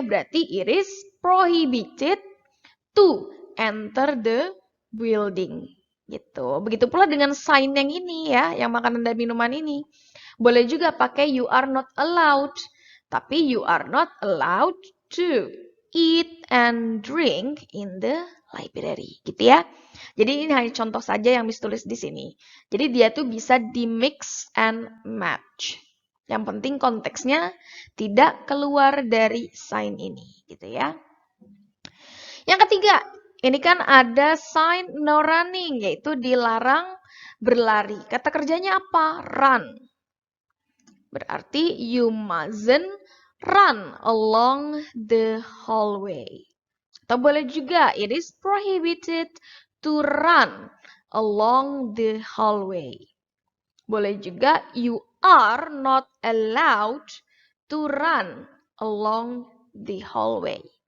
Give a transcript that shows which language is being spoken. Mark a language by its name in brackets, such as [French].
[Indonesian] Berarti [English] it is prohibited to enter the building. [Indonesian] Gitu. Begitu pula dengan sign yang ini ya, yang makanan dan minuman ini. Boleh juga pakai [English] you are not allowed. [Indonesian] Tapi [English] you are not allowed to eat and drink in the library. [Indonesian] Gitu ya. Jadi ini hanya contoh saja yang Miss tulis di sini. Jadi dia tuh bisa di [English] mix and match. [Indonesian] Yang penting konteksnya tidak keluar dari sign ini, gitu ya. Yang ketiga, ini kan ada sign [English] no running, [Indonesian] yaitu dilarang berlari. Kata kerjanya apa? Run. Berarti [English] you mustn't run along the hallway. [Indonesian] Atau boleh juga, [English] it is prohibited to run along the hallway. [Indonesian] Boleh juga, [English] you are not allowed to run along the hallway.